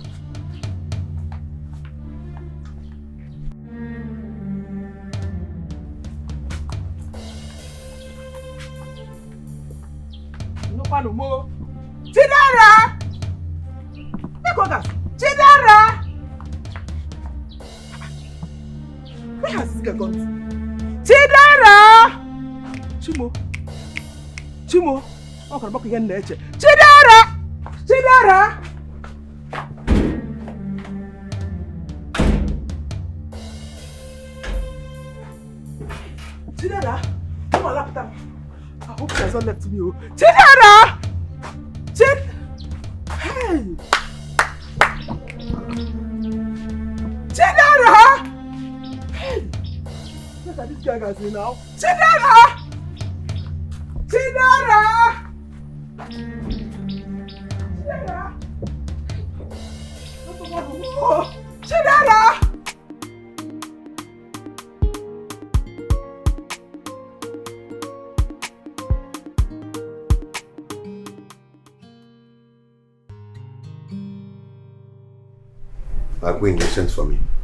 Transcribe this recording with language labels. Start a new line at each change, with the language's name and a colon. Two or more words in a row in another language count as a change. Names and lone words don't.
English: Chidera! Chidera! Where has this girl gone to? Chidera! Chimo! I'm going to back again. Chidera! Chidera! Come on, laptop. I hope she has not left me. Chidera! Hey! Chidera! Hey! Look at this guy guys now. Chidera! Chidera! Chidera! Queen, you sent for me.